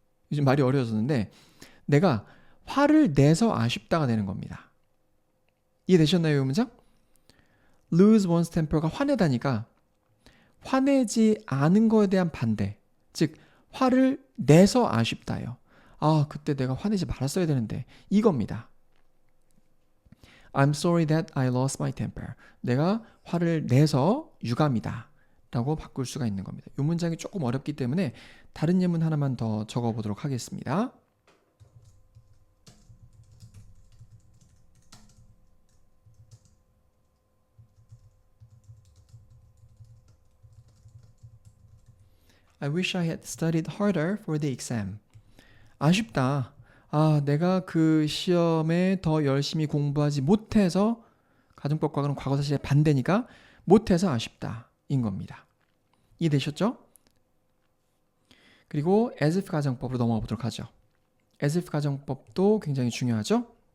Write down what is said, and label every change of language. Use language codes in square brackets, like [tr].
[ko] 요즘 말이 어려워졌는데 내가 화를 내서 아쉽다가 되는 겁니다. 이해되셨나요, 이 문장? lose one's temper가 화내다니까 화내지 않은 거에 대한 반대, 즉 화를 내서 아쉽다요. 아, 그때 내가 화내지 말았어야 되는데 이겁니다. [en] I'm sorry that I lost my temper. [ko] 내가 화를 내서 유감이다 라고 바꿀 수가 있는 겁니다. 이 문장이 조금 어렵기 때문에 다른 예문 하나만 더 적어보도록 하겠습니다. [en] I wish I had studied harder for the exam. [ko] 아쉽다. 아, 내가 그 시험에 더 열심히 공부하지 못해서 가정법 과거는 과거 사실의 반대니까 못해서 아쉽다 인 겁니다. 이해되셨죠? 그리고 as if 가정법으로 넘어가 보도록 하죠. as if 가정법도 굉장히 중요하죠.